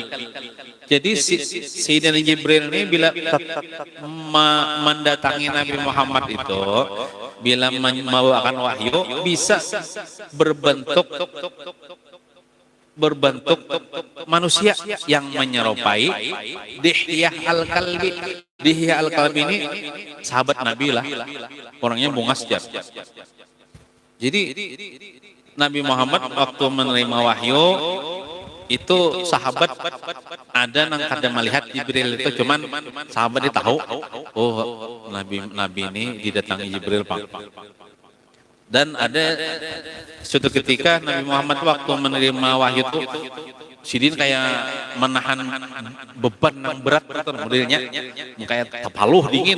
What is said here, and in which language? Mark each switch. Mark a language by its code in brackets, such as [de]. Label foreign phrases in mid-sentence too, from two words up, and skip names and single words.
[id] Jadi Sayyidina Jibril ini bila mendatangi Nabi Muhammad itu, bila membawakan wahyu, bisa berbentuk manusia yang menyerupai Dihyah al-Kalbi. [bjn] Dihyah al-Kalbi ini sahabat Nabi lah, orangnya bungas jam. Jadi Nabi Muhammad waktu menerima wahyu itu sahabat ada nang kada melihat Jibril itu, cuman sahabat dia tahu, oh Nabi ini didatangi Jibril Pak. Dan ada suatu ketika Nabi Muhammad waktu menerima wahyu itu sidin kayak menahan beban yang berat modelnya, kayak tepaluh dingin.